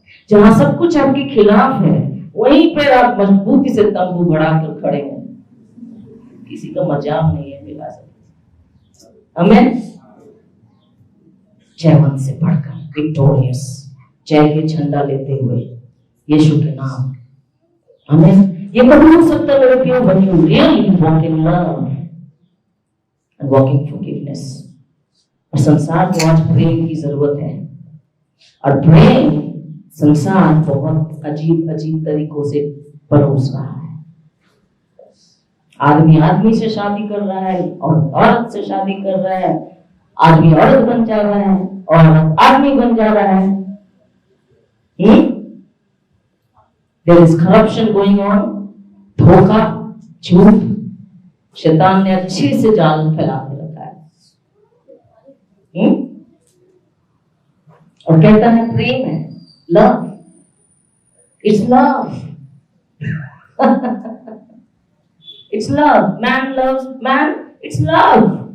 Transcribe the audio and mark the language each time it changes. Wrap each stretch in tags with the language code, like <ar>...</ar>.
<hi>जहां सब कुछ आपके खिलाफ है, वहीं पर आप मजबूती से तंबू बढ़ाकर खड़े हैं। किसी का मजाक नहीं है मेरा से। आमीन। जैवन से बढ़कर, विक्टोरियस, जय के झंडा लेते हुए यीशु के नाम। आमीन। ये कब हो सकता है मेरे प्रियो?</hi> <en>when you really walk in love and walk in forgiveness।</en> <hi>और संसार को आज प्रेम की जरूरत है, और प्रेम संसार बहुत अजीब अजीब तरीकों से परोस रहा है। आदमी आदमी से शादी कर रहा है, और औरत से शादी कर रहा है, आदमी औरत बन जा रहा है, औरत आदमी बन जा रहा है।</hi> <en>There is corruption going on,</en> <hi>धोखा, झूठ, शैतान ने अच्छे से जाल फैला के रखा है। और कहता है प्रेम है,</hi> <en>Love, it's love. It's love. Man loves man, it's love.</en>